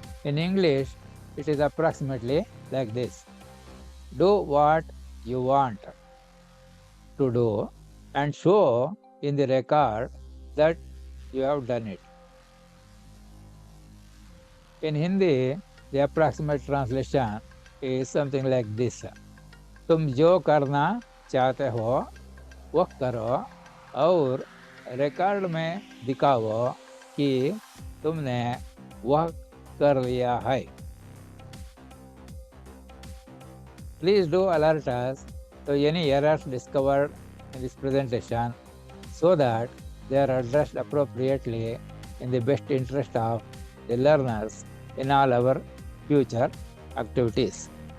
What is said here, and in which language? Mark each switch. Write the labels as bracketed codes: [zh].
[en] In English, it is approximately like this. Do what you want to do and show in the record that you have done it. In Hindi, the approximate translation is something like this. [hi] तुम जो करना चाहते हो वह करो और record में दिखाओ कि तुमने वह कर लिया है. [en] Please do alert us to any errors discovered in this presentation so that they are addressed appropriately in the best interest of the learners in all our future activities.